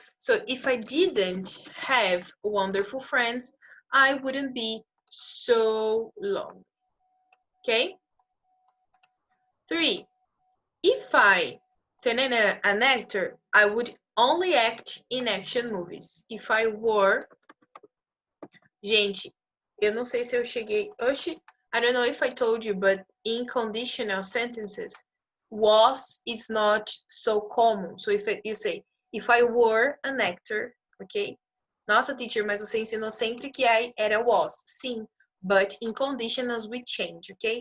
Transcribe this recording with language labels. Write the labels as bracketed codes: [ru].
[en] So if I didn't have wonderful friends, I wouldn't be so lonely. Okay? 3. If I an actor, I would only act in action movies. If I were... [pt] Gente, eu não sei se eu cheguei... [en] Oxi, I don't know if I told you, but in conditional sentences, was is not so common. So if you say, if I were an actor, okay? [pt] Nossa, teacher, mas você ensinou sempre que I era was. [en] Sim, but in conditionals we change, okay?